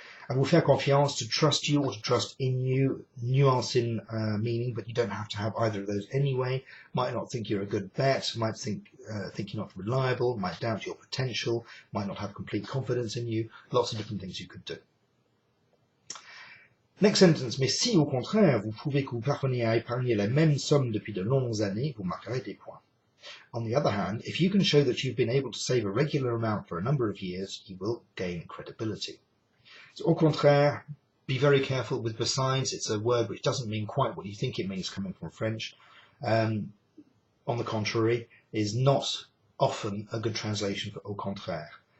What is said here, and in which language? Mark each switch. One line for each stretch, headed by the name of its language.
French: À vous faire confiance,
English: to trust you or to trust in you, nuance in meaning, but you don't have to have either of those anyway. Might not think you're a good bet, might think you're not reliable, might doubt your potential, might not have complete confidence in you. Lots of different things you could do. Next sentence,
French: mais si au contraire vous prouvez que vous parvenez à épargner la même somme depuis de longues années, vous marquerez des points.
English: On the other hand, if you can show that you've been able to save a regular amount for a number of years, you will gain credibility. So, au contraire, be very careful with besides. It's a word which doesn't mean quite what you think it means coming from French. On the contrary, is not often a good translation for au contraire.